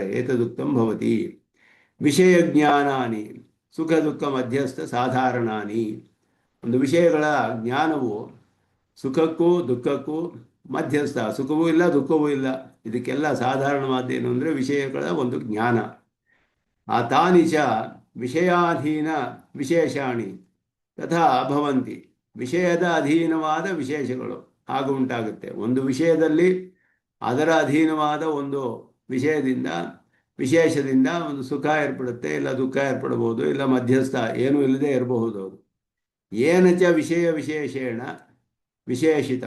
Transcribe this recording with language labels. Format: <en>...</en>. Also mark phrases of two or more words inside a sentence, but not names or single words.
<sa>ಏತದುಕ್ತಂ ಭವತಿ ವಿಷಯ ಜ್ಞಾನಾನಿ ಸುಖ ದುಃಖ ಮಧ್ಯಸ್ಥ ಸಾಧಾರಣಾನಿ.</sa> <kn>ಒಂದು ವಿಷಯಗಳ ಜ್ಞಾನವು ಸುಖಕ್ಕೂ ದುಃಖಕ್ಕೂ ಮಧ್ಯಸ್ಥ, ಸುಖವೂ ಇಲ್ಲ ದುಃಖವೂ ಇಲ್ಲ, ಇದಕ್ಕೆಲ್ಲ ಸಾಧಾರಣವಾದ್ದೇನು ಅಂದರೆ ವಿಷಯಗಳ ಒಂದು ಜ್ಞಾನ.</kn> <sa>ಆ ತಾನಿ ಚ ವಿಷಯಾಧೀನ ವಿಶೇಷಾಣಿ ತಥಾ ಭವಂತಿ.</sa> <kn>ವಿಷಯದ ಅಧೀನವಾದ ವಿಶೇಷಗಳು ಹಾಗೂ ಉಂಟಾಗುತ್ತೆ. ಒಂದು ವಿಷಯದಲ್ಲಿ ಅದರ ಅಧೀನವಾದ ಒಂದು ವಿಶೇಷದಿಂದ ಒಂದು ಸುಖ ಏರ್ಪಡುತ್ತೆ, ಇಲ್ಲ ದುಃಖ ಏರ್ಪಡಬಹುದು, ಇಲ್ಲ ಮಧ್ಯಸ್ಥ ಏನೂ ಇಲ್ಲದೆ ಇರಬಹುದು.</kn> <sa>ಏನಚ ವಿಷಯ ವಿಶೇಷೇಣ ವಿಶೇಷಿತಂ.</sa>